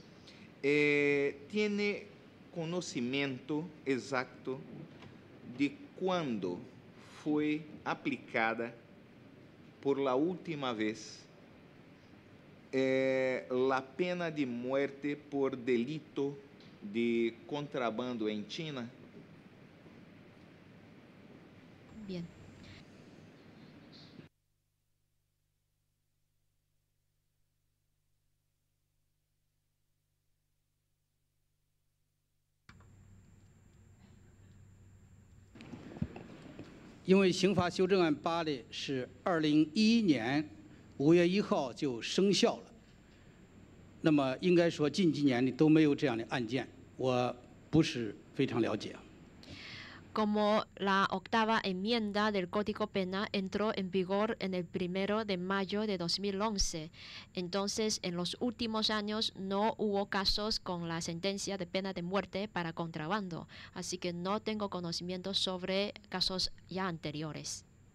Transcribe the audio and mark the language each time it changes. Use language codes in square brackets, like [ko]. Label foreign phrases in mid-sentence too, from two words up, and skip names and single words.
[es] ¿Tiene conocimiento exacto de cuándo fue aplicada por la última vez la pena de muerte por delito de contrabando en China? Bien. [zh] 因为刑法修正案8呢是2011年5月1号就生效了，那么应该说近几年里都没有这样的案件，我不是非常了解。 [es] Como la octava enmienda del Código Penal entró en vigor en el 1 de mayo de 2011. Entonces, en los últimos años no hubo casos con la sentencia de pena de muerte para contrabando. Así que no tengo conocimiento sobre casos ya anteriores.